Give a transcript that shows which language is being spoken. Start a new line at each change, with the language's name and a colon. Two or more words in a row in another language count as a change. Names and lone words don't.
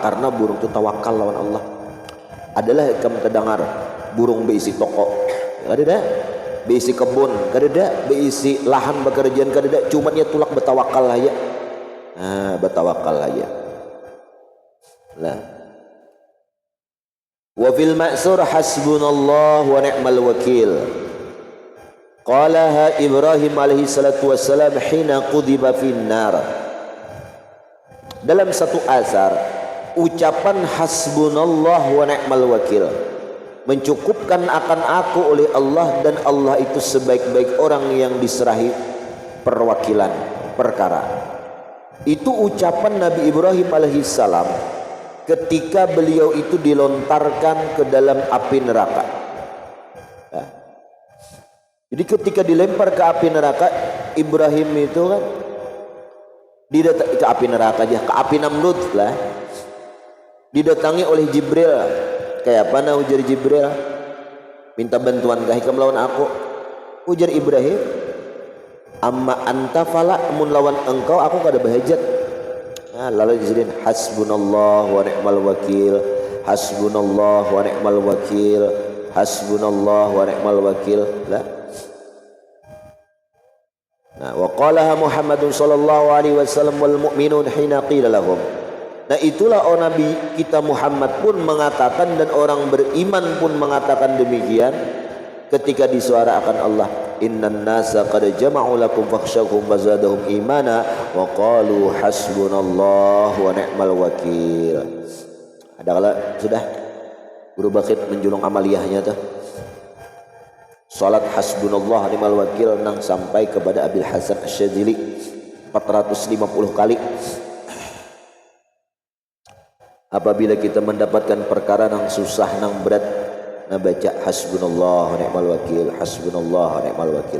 Banjar: Karena burung itu tawakal lawan Allah. Adalah kamu terdengar burung berisi toko, kada ada, berisi kebun, kada ada, berisi lahan pekerjaan, kada ada, cuma dia tulak bertawakal aja. Bertawakal aja. Nah.
Arabic: وفي المأثور حسبنا الله ونعم الوكيل. قالها إبراهيم عليه الصلاة والسلام حين قذف في النار.
Banjar: Dalam satu asar, ucapan
Arabic: حسبنا الله ونعم الوكيل,
Banjar: mencukupkan akan aku oleh Allah, dan Allah itu sebaik-baik orang yang diserahi perwakilan perkara. Itu ucapan Nabi Ibrahim alaihissalam ketika beliau itu dilontarkan ke dalam api neraka. Nah, jadi ketika dilempar ke api neraka, Ibrahim itu kan ke api neraka aja, ke api Namrud lah, didatangi oleh Jibril. Kayak apa ujar Jibril, minta bantuan kahikam lawan aku. Ujar Ibrahim,
Arabic: أما أنت فلا,
Banjar: mun lawan engkau aku kada bahajat. Nah, lalu disebut
Arabic: حسبنا الله ونعم الوكيل، حسبنا الله ونعم الوكيل، حسبنا الله ونعم الوكيل.
Banjar: Nah,
Arabic: وقالها محمد صلى الله عليه وسلم والمؤمنون حين قيل لهم.
Banjar: Nah, itulah Nabi kita Muhammad pun mengatakan, dan orang beriman pun mengatakan demikian ketika disuarakan Allah,
Arabic: إن الناس قد جمعوا لكم فاخشوهم فزادهم إيمانا وقالوا حسبنا الله ونعم الوكيل.
Banjar: Ada kala sudah Guru Bakit menjulung amaliyahnya tuh, salat
Arabic: حسبنا الله ونعم الوكيل
Banjar: nang sampai kepada Abil Hasan Asy-Syadzili 450 kali. Apabila kita mendapatkan perkara nang susah nang berat, nah baca
Arabic: حسبنا الله ونعم الوكيل, حسبنا الله ونعم الوكيل.